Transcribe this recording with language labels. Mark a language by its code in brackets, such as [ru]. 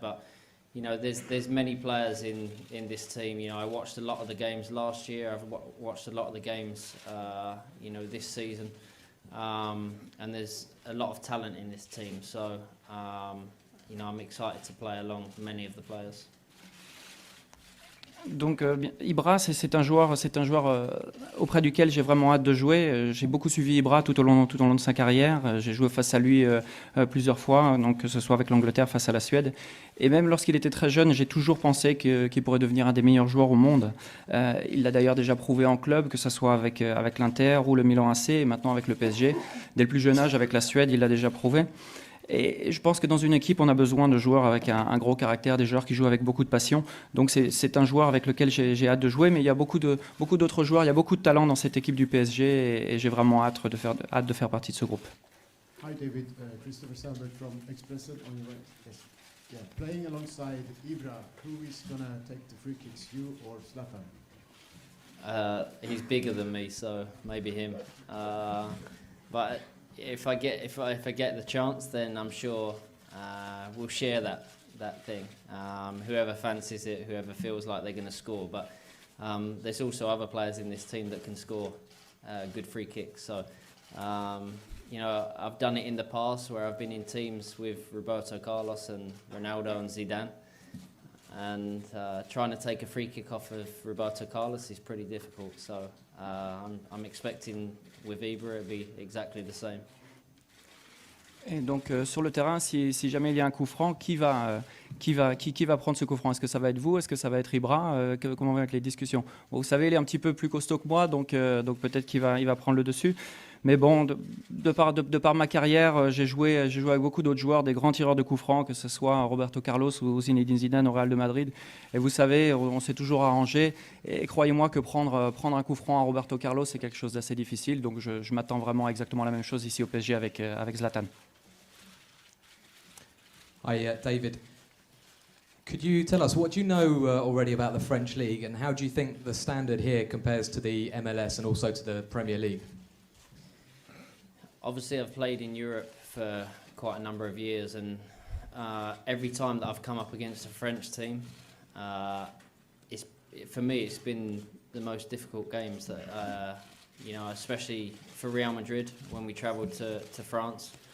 [en] But there's many players in this team. I watched a lot of the games last year. I've watched a lot of the games this season, and there's a lot of talent in this team. So I'm excited to play along many of the players. [fr] Donc Ibra, c'est un joueur auprès duquel j'ai vraiment hâte de jouer. J'ai beaucoup suivi Ibra tout au long de sa carrière. J'ai joué face à lui plusieurs fois, donc que ce soit avec l'Angleterre face à la Suède. Et même lorsqu'il était très jeune, j'ai toujours pensé qu'il pourrait devenir un des meilleurs joueurs au monde. Il l'a d'ailleurs déjà prouvé en club, que ce soit avec l'Inter ou le Milan AC, et maintenant avec le PSG. Dès le plus jeune âge, avec la Suède, il l'a déjà prouvé. Et je pense que dans une équipe, on a besoin de joueurs avec un gros caractère, des joueurs qui jouent avec beaucoup de passion. Donc c'est un joueur avec lequel j'ai hâte de jouer, mais il y a beaucoup d'autres joueurs, il y a beaucoup de talent dans cette équipe du PSG, et j'ai vraiment hâte de faire partie de ce groupe. [en] Hi David, Christopher Sandberg from Expressen on your right. Yes. Yeah, playing alongside Ibra, who is gonna take the free kicks, you or Zlatan? He's bigger than me, so maybe him. But if I get the chance, then I'm sure we'll share that thing. Whoever fancies it, whoever feels like they're going to score. But there's also other players in this team that can score good free kicks. So I've done it in the past where I've been in teams with Roberto Carlos and Ronaldo and Zidane, and trying to take a free kick off of Roberto Carlos is pretty difficult. So I'm expecting with Ibra it'll be exactly the same. [fr] Et donc sur le terrain, si jamais il y a un coup franc, qui va prendre ce coup franc? Est-ce que ça va être vous? Est-ce que ça va être Ibra? Comment vont être les discussions? Bon, vous savez, il est un petit peu plus costaud que moi, donc peut-être qu'il va prendre le dessus. Mais bon, de par ma carrière, j'ai joué avec beaucoup d'autres joueurs, des grands tireurs de coups francs, que ce soit Roberto Carlos ou Zinedine Zidane au Real de Madrid. Et vous savez, on s'est toujours arrangé. Et croyez-moi que prendre un coup franc à Roberto Carlos, c'est quelque chose d'assez difficile. Donc je m'attends vraiment à exactement la même chose ici au PSG avec Zlatan. [en] Hi, David. Could you tell us, what do you know already about the French League, and how do you think the standard here compares to the MLS and also to the Premier League? Obviously, I've played in Europe for quite a number of years, and every time that I've come up against a French team, for me, it's been the most difficult games that, especially for Real Madrid when we travelled to France.